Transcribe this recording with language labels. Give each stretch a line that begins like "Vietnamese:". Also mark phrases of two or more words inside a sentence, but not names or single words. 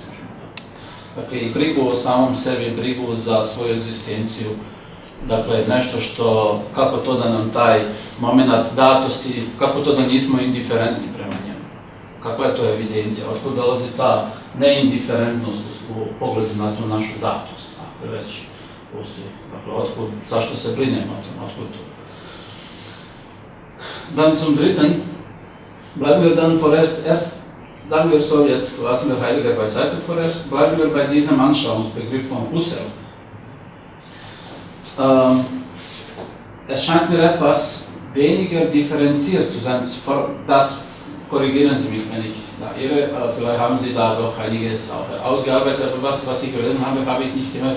Bosnian: Dakle, i brigu o samom sebi, brigu za svoju egzistenciju, dakle, nešto što, kako to da nam taj moment datosti, kako to da nismo indiferentni prema njemu, kakva je to evidencija, otkud dolazi ta neindiferentnost u pogledu na tu našu datost. već postoji. Dakle, zašto se brinemo o tom, otkud to?
German: Dann zum Dritten, bleiben wir dann vorerst, sagen wir so, jetzt lassen wir Heidegger beiseite vorerst, bleiben wir bei diesem Anschauungsbegriff von Husserl. Es scheint mir etwas weniger differenziert zu sein, das korrigieren Sie mich, wenn ich da irre, vielleicht haben Sie da doch einiges auch ausgearbeitet, aber was ich gelesen habe, habe ich nicht gehört.